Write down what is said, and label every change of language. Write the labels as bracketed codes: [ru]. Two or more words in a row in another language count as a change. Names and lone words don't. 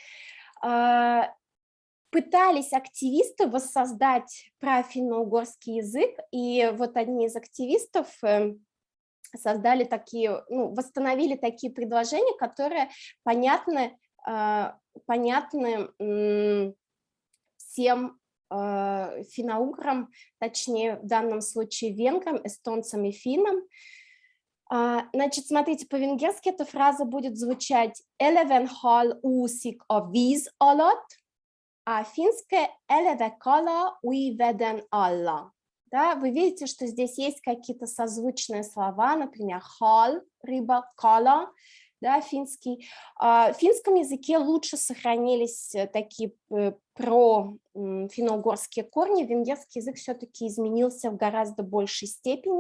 [ru] Пытались активисты воссоздать профинно-угорский язык, и вот одни из активистов создали такие, ну, восстановили такие предложения, которые понятны всем финно-уграм, точнее в данном случае венграм, эстонцам и финнам. Значит, смотрите, по-венгерски эта фраза будет звучать [hu] «Eleven hall uusik a víz alatt», [ru] а финская [fi] «Eleve kala ui veden alla». [ru] Да, вы видите, что здесь есть какие-то созвучные слова, например, «hall», «рыба», «kala», да, финский. В финском языке лучше сохранились такие финно-угорские корни, венгерский язык все-таки изменился в гораздо большей степени.